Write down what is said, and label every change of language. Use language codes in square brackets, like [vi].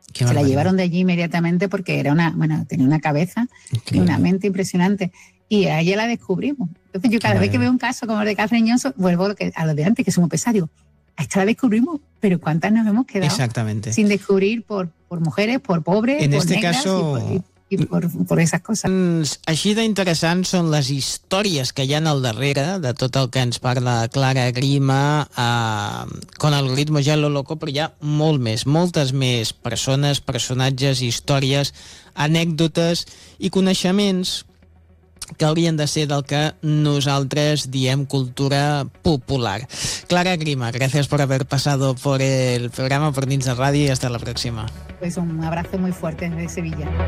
[es] La llevaron de allí inmediatamente porque era una, bueno, tenía una cabeza y una mente impresionante. Y a ella la descubrimos. Entonces yo cada vez que veo un caso como el de Katherine Johnson, vuelvo a lo de antes, que es muy pesado. A esta la descubrimos, pero ¿cuántas nos hemos quedado? Exactamente. Sin descubrir por mujeres, por pobres, en por este negras caso, y por esas cosas. [ca] Així d'interessants són les històries que hi ha al darrere de tot el que ens parla Clara Grima, [es] con el ritmo ja lo loco, [ca] però hi ha molt més, moltes més persones, personatges, històries, anècdotes i coneixements que haurien de ser del que nosaltres diem cultura popular. [es] Clara Grima, gracias por haber pasado por el programa, por Nins de Radio, y hasta la próxima. Pues un abrazo muy fuerte desde Sevilla.